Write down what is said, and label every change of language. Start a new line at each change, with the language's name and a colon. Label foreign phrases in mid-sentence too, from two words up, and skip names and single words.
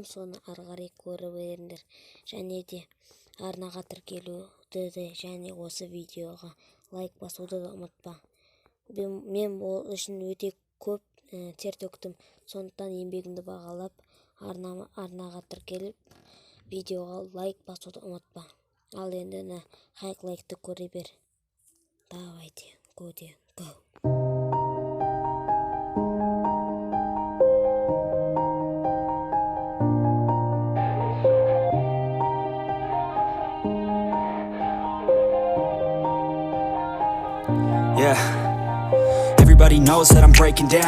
Kazakh: Соны арғарай көріп беріңдер. Және де арнаға тіркелуді де және осы видеоға лайк басуды да ұмытпа. Мен ол үшін өте көп тер төктім. Сондықтан еңбегімді бағалап арнаға тіркеліп видеоға лайк басуды ұмытпа. Ал енді лайкты көре бер. Давайте,
English: go. Yeah, everybody knows that I'm breaking down.